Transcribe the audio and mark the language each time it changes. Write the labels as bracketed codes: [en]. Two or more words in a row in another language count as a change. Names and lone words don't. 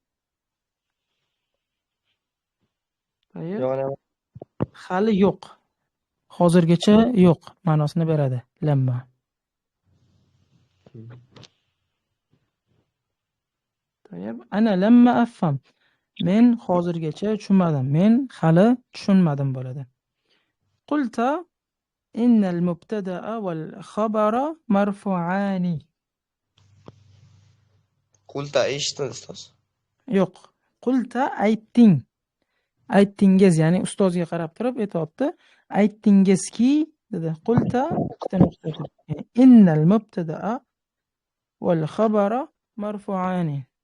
[uz] Hali yo'q. Hozirgacha yo'q ma'nosini beradi lamma. [ar] Ana lamma afham. [uz] Men hozirgacha tushunmadim. Men hali tushunmadim bo'ladi. [ar] Qulta innal mubtada'a wal khabara marfu'ani. [uz] Qulta eshitdim ustoz. Yo'q. Qulta aytding. Aytdingiz, ya'ni ustozga qarab turib aytibdi. Aytdingizki dedi. Qulta ikkita nuqta qo'ydi. [ar] Innal mubtada'a wal khabara marfu'ani.